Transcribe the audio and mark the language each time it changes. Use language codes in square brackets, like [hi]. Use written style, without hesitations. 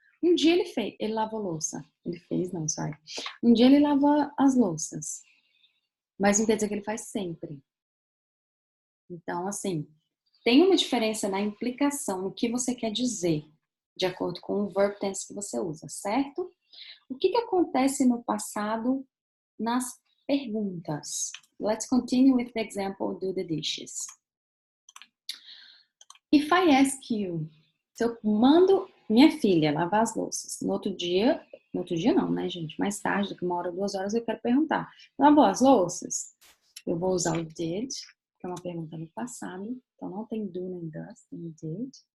[pt] Um dia ele lavou louça. Ele fez, não, sorry. Um dia ele lava as louças. Mas não quer dizer que ele faz sempre. Então, assim, tem uma diferença na implicação, no que você quer dizer, de acordo com o verb tense que você usa, certo? O que acontece no passado nas perguntas? [en] Let's continue with the example do the dishes. If I ask you, [pt] se eu mando minha filha lavar as louças, no outro dia não, né, gente? Mais tarde, daqui 1 hora, 2 horas, eu quero perguntar, lavou as louças? Eu vou usar o did, que é uma pergunta no passado, então não tem do nem does, tem did.